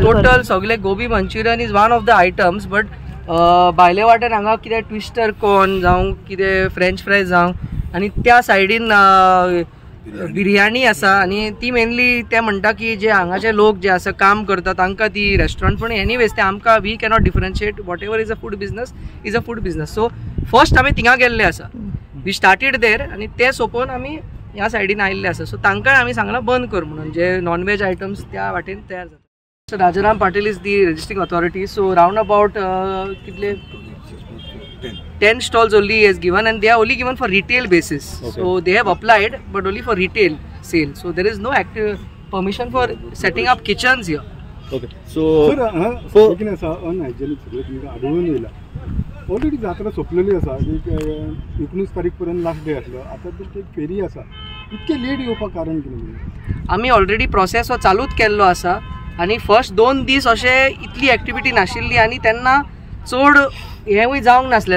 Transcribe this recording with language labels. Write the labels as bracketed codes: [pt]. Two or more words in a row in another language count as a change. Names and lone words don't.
[kok] टोटल सगळे गोबी मंचुरियन [en] is one of the items, but [kok] भायले वाटेन हांगा कितें [en] twister corn [kok] जावं कितें [en] French fries [kok] जावं आनी त्या सायडीन बिर्याणी आसा आनी ती मेनली ते म्हणटा की जे हांगाचे लोक जे आसा काम करता तांकां ती रेस्टॉरंट। पण एनीवेज ते आमकां [en] we cannot differentiate, whatever is a food business is a food business. so first [kok] आमी थिंगा गेल्ले आसा, [en] we started there [kok] आनी ते सोंपोवन आमी ह्या सायडीन आयिल्ले आसा। सो तांकांय आमी सांगलां बंद कर म्हणून, जे [en] non veg items [kok] त्या वाटेन तयार जाता। [en] So Rajaram Patil is the registering authority. So round about 10 stalls only is given, and they are only given for retail basis. Okay. So they have applied, but only for retail sale. So there is no active permission for setting up kitchens here. Okay. So [hi] लेकिन ऐसा [kok] अनहायजेनिक सगळं तुमकां आढळून येयला। ऑलरेडी जात्रा सोंपलेली आसा, 19 तारीख पर्यंत [en] last day [kok] आसलो, आतां एक फेरी आसा, इतके लेट येवपाक कारण कितें? आमी ऑलरेडी प्रोसेस हो चालूच केल्लो आसा आनी फर्स्ट 2 दीस अशे इतली एक्टिविटी नाशिल्ली आनी तेन्ना चड हेंवूय जावंक नासलेलें।